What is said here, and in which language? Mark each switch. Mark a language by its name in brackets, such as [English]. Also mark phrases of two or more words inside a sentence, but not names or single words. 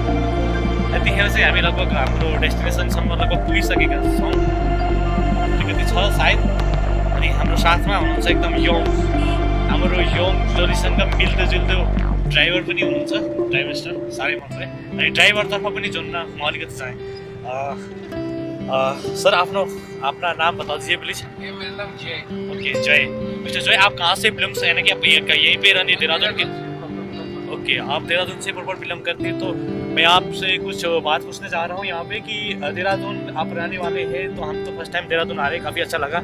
[Nepali] यतिखेर चाहिँ हामी लगभग हाम्रो डेस्टिनेसनसम्म लगभग पुगिसकेका छौँ, अलिकति छ सायद। अनि हाम्रो साथमा हुनुहुन्छ एकदम हाम्रो जोडीसँग मिल्दोजुल्दो ड्राइभर पनि हुनुहुन्छ, ड्राइभर स्टार साह्रै मनपर्यो। अनि ड्राइभरतर्फ पनि जोड्न म अलिकति चाहेँ। [Hindi] सर अपना नाम बता दीजिए प्लीज। मेरा नाम जय। ओके जय, मिस्टर जय आप कहाँ से बिलोंग है ना कि आप यहीं पे रहने देहरादून के? ओके आप देहरादून से [English] proper belong [Hindi] करते हैं, तो मैं आपसे कुछ बात पूछने जा रहा हूँ यहाँ पे कि देहरादून आप रहने वाले हैं, तो हम तो [English] first time [Hindi] देहरादून आ रहे हैं, काफ़ी अच्छा लगा।